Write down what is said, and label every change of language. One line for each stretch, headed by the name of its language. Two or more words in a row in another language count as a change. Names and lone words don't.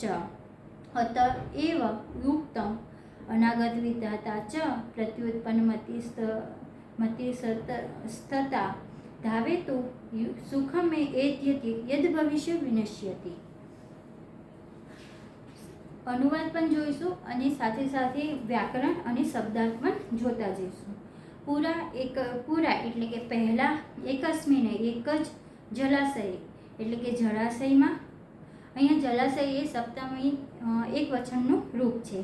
Sanskrit: अत एव उक्तम् अनागत विधाता च प्रत्युत्पन्नमतिस्तथा धावेतु सुखमे एत्यति यद्भविष्य विनश्यति.
Gujarati: અનુવાદ પણ જોઈશું અને સાથે સાથે વ્યાકરણ અને શબ્દાર્થ પણ જોતા જઈશું. પૂરા એટલે કે પહેલા એકસ્મિને એક જ જલાશય એટલે કે જળાશયમાં. અહીંયા જલાશય એ સપ્તમી એક વચનનું રૂપ છે.